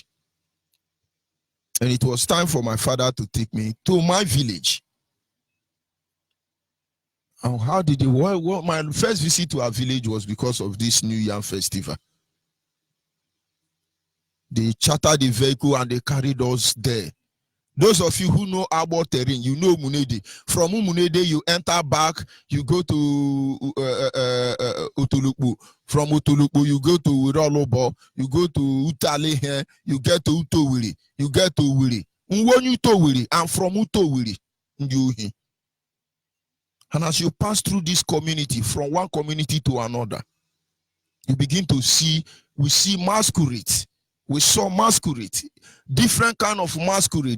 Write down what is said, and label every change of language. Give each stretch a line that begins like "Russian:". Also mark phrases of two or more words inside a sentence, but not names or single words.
English: And it was time for my father to take me to my village. And how did it work? Well, my first visit to our village was because of this New Yam Festival. They chartered the vehicle and they carried us there. Those of you who know Abo terrain, you know Munede. From Munede, you enter back, you go to Otolupu. From Otolupu, you go to Urolobo, you go to Utale, you get to Utowiri, you get to Wiri. And from Utowiri, and as you pass through this community, from one community to another, you begin to see, we see masquerades. We saw masquerade, different kind of masquerade.